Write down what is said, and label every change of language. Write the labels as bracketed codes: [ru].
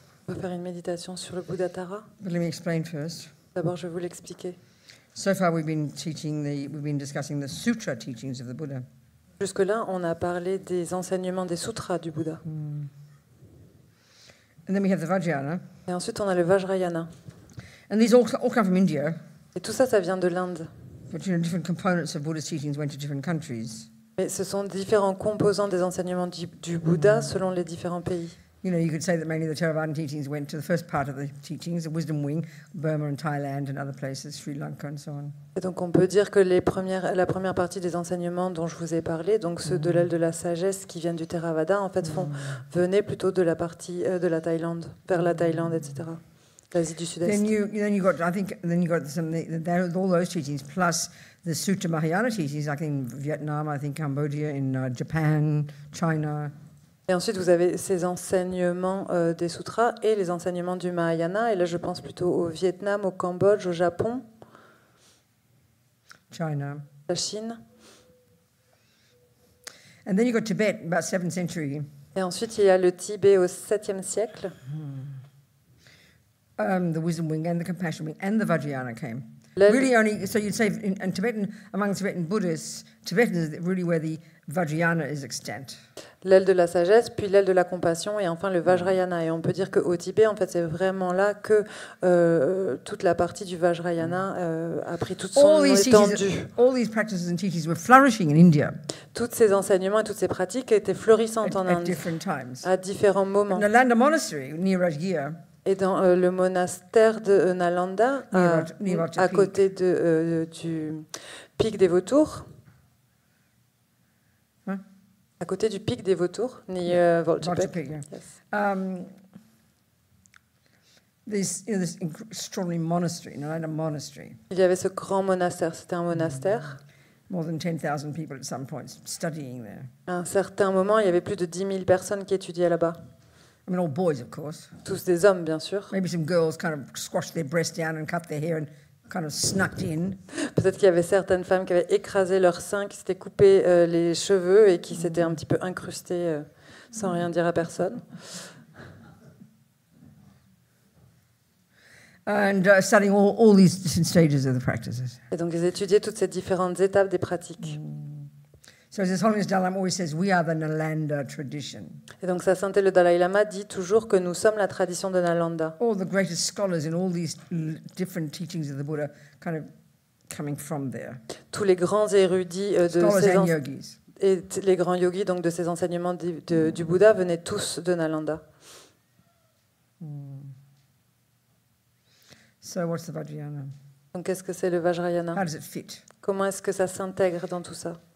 [fr] On va faire une méditation sur le Buddhatara. [en] But let me explain first. [fr] D'abord, je vais vous l'expliquer. [en] So far, we've been discussing the sutra teachings of the Buddha. [fr] Jusque-là, on a parlé des enseignements des sutras du Bouddha. [en] And then we have the Vajrayana. [fr] Et ensuite, on a le Vajrayana. [en] And these all come from India. [fr] Et tout ça, ça vient de l'Inde. [en] But different components of Buddha's teachings went to different countries. [fr] Mais ce sont différents composants des enseignements du Bouddha selon les différents pays. [en] You know, you could say that mainly the Theravadan teachings went to the first part of the teachings, the wisdom wing, Burma and Thailand and other places, Sri Lanka and so on. [fr] Et donc on peut dire que la première partie des enseignements dont je vous ai parlé, donc ceux de l'aile de la sagesse qui viennent du Theravada, en fait venaient plutôt de la partie de la Thaïlande, vers la Thaïlande, etc. L'Asie du Sud-Est. [en] Then you got all those teachings plus the Sutta Mahayana teachings, like in Vietnam, I think Cambodia, in Japan, China. [fr] Et ensuite, vous avez ces enseignements des sutras et les enseignements du Mahayana. Et là, je pense plutôt au Vietnam, au Cambodge, au Japon, [en] China, [fr] la Chine. [en] And then you got Tibet, about 7th century. [fr] Et ensuite, il y a le Tibet au 7e siècle. [en] The wisdom wing and the compassion wing and the Vajrayana came. [fr] L'aile- [en] Really only, so you'd say in Tibetan, among Tibetan Buddhists, Tibetan is really where the Vajrayana is extant. [fr] L'aile de la sagesse, puis l'aile de la compassion, et enfin le Vajrayana. Et on peut dire qu'au Tibet, en fait, c'est vraiment là que toute la partie du Vajrayana a pris toute son étendue. [en] All these practices and teachings were flourishing in India [fr] Tous ces enseignements et toutes ces pratiques étaient florissantes en [en] at [fr] Inde [en] different times. [fr] à différents moments. [en] Nalanda Monastery, near Rajgir, [fr] Et dans le monastère de Nalanda, à côté du pic des Vautours, Hein? À côté du pic des Vautours, [en] near Volchepek. Volchepek, yeah. Yes. This extraordinary monastery, Nalanda Monastery. [fr] Il y avait ce grand monastère, c'était un monastère. [en] More than 10,000 people at some points studying there. [fr] À un certain moment, il y avait plus de 10 000 personnes qui étudiaient là-bas. [en] I mean, all boys, of course. [fr] Tous des hommes, bien sûr. [en] Maybe some girls kind of squashed their breasts down and cut their hair and kind of snuck in. [fr] Peut-être qu'il y avait certaines femmes qui avaient écrasé leurs seins, qui s'étaient coupé les cheveux et qui s'étaient un petit peu incrustées sans rien dire à personne. [en] And studying all these different stages of the practices. [fr] Et donc, ils étudiaient toutes ces différentes étapes des pratiques. [en] So as His Holiness Dalai Lama always says, we are the Nalanda tradition. [fr] Et donc, sa sainteté le Dalai Lama dit toujours que nous sommes la tradition de Nalanda. [en] All the greatest scholars in all these different teachings of the Buddha kind of coming from there. [fr] Tous les grands érudits [en] Scholars and yogis. [fr] et les grands yogis donc de ces enseignements du Bouddha venaient tous de Nalanda. [en] So what's the Vajrayana? [fr] Donc, qu'est-ce que c'est le Vajrayana? [en] How does it fit? [fr] Comment est-ce que ça s'intègre dans tout ça?